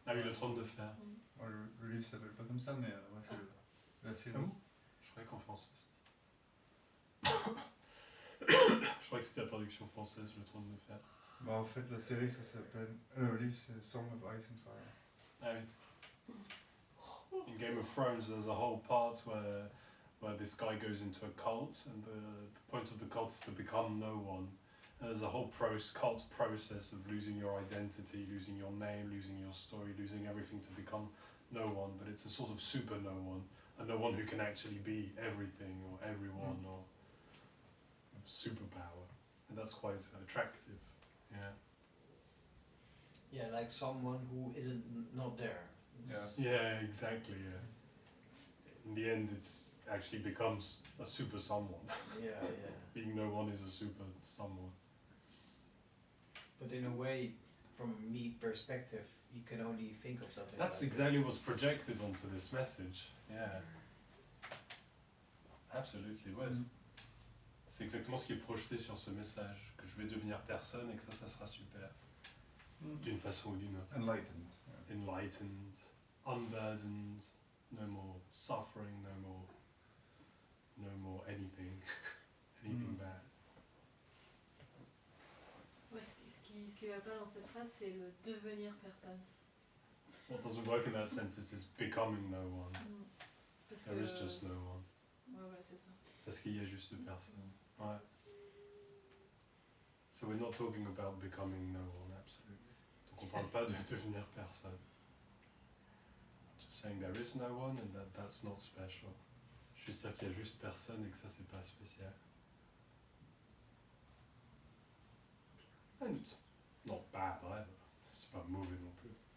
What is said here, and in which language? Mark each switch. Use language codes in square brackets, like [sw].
[fr] Ah oui, le trône de fer. Ouais, le livre s'appelle pas comme ça, mais ouais, c'est la série. Ah bon? Je croyais qu'en français. Je croyais que c'était la traduction française, le trône de fer. Bah, en fait, la série, ça s'appelle. Le livre, c'est Song of Ice and Fire. Ah oui. [en] In Game of Thrones, there's a whole part where this guy goes into a cult, and the point of the cult is to become no one. And there's a whole cult process of losing your identity, losing your name, losing your story, losing everything to become no one. But it's a sort of super no one, a no one who can actually be everything or everyone or superpower. And that's quite attractive. Yeah. Yeah, like someone who isn't not there. Yeah. Yeah, exactly. Yeah. In the end, it's actually becomes a super someone. Yeah, yeah. Being no one is a super someone. But in a way, from me perspective, you can only think of something. That's like exactly what's projected onto this message. Yeah. Absolutely, ouais. [fr] C'est exactement ce qui est projeté sur ce message, que je vais devenir personne et que ça sera super. D'une façon ou d'une autre. [en] Enlightened. Yeah. Enlightened, unburdened, no more suffering, no more anything, anything bad. [fr] Ouais, ce qui va pas dans cette phrase, c'est le devenir personne. [en] What doesn't work in that sentence is becoming no one. [fr] Parce [en] There is just no one. [fr] Ouais, c'est ça. Parce qu'il y a juste personne. Ouais. [en] So we're not talking about becoming no one, absolutely. [fr] Donc on parle pas de devenir personne. [en] Just saying there is no one and that's not special. [fr] Juste dire qu'il y a juste personne et que ça c'est pas spécial. [en] And it's not bad either. [fr] C'est pas mauvais non plus.